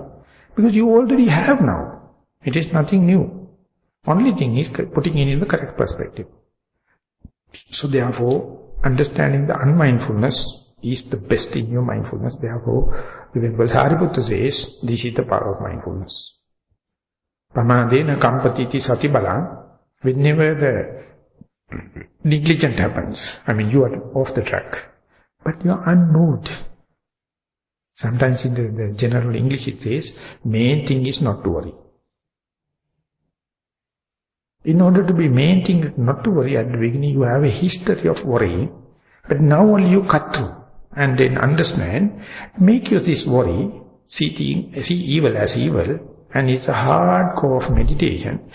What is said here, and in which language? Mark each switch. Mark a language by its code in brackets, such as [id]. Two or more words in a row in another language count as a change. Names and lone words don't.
[en] Because you already have now. It is nothing new. Only thing is putting it in the correct perspective. So therefore, understanding the unmindfulness is the best in your mindfulness. Therefore, when Sariputta says, this is the power of mindfulness. [pi] Pamadena kampatiti sati balang. [en] Whenever the negligent happens, I mean you are off the track, but you are unmoved. Sometimes in the general English it says, main thing is not to worry. In order to be main thing not to worry, at the beginning you have a history of worrying, but now only you cut through and then understand, make you this worry, see evil as evil, and it's a hard core of meditation.